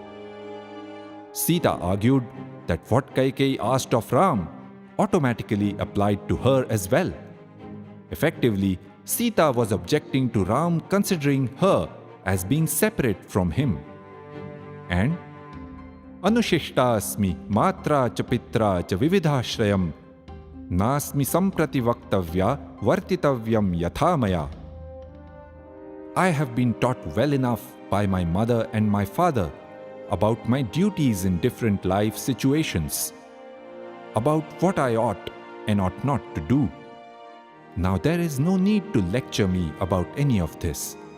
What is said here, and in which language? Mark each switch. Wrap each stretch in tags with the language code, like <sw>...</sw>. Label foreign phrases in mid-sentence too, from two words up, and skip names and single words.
<en>Sita argued that what Kaikeyi asked of Ram automatically applied to her as well. Effectively, Sita was objecting to Ram considering her as being separate from him.</en> <sa>And अनुशिष्टास्मि मात्रा च पित्रा च विविधाश्रयम् नास्मि सम्प्रतिवक्तव्या वर्तितव्यं यथा मया.</sa> <en>I have been taught well enough by my mother and my father about my duties in different life situations, about what I ought and ought not to do. Now there is no need to lecture me about any of this.</en>